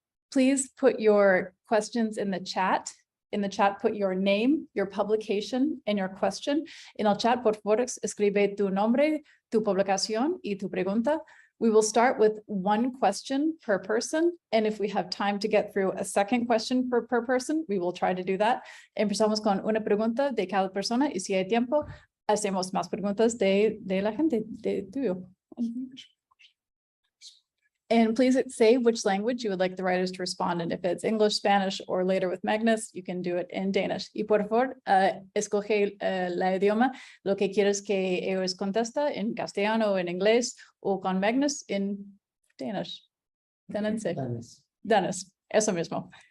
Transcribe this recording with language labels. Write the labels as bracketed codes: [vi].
[en] Please put your questions in the chat. In the chat, put your name, your publication, and your question. [es] En el chat, por favor, escribe tu nombre, tu publicación y tu pregunta. [en] We will start with one question per person. And if we have time to get through a second question per person, we will try to do that. [es] Empezamos con una pregunta de cada persona. Y si hay tiempo, hacemos más preguntas de la gente, de tuyo. [en] And please say which language you would like the writers to respond in. If it's English, Spanish, or later with Magnus, you can do it in Danish. [es] Y por favor, escoge la idioma, lo que quieres que ellos contesta en castellano, en inglés, o con Magnus en Danish. Danish, eso mismo.